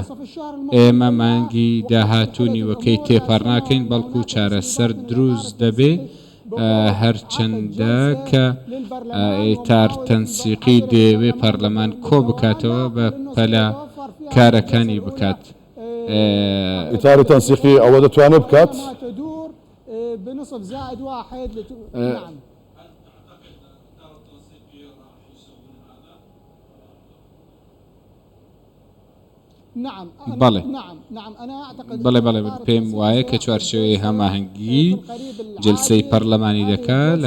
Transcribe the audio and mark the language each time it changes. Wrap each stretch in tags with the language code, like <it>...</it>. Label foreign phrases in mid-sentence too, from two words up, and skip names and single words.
<ckb>ئێمە مانگی داهاتوو نیوەکەی تێپەڕ ناکەین بەڵکو چارەسەر دروست دەبێ هەرچەندە کە ئیتار تەنسیقی دەیەوێ پەرلەمان کۆ بکاتەوە بە پەلا کارەکانی بکات. ئیتار تەنسیقی ئەوە دەتوانێت بکات</ckb> <ar>بنصف زائد واحد</ar> <ckb>بەڵێ بەڵێ پێم وایە کە چوارچێوەی هەماهەنگی جلسەی پەرلەمانی دەکات لە</ckb>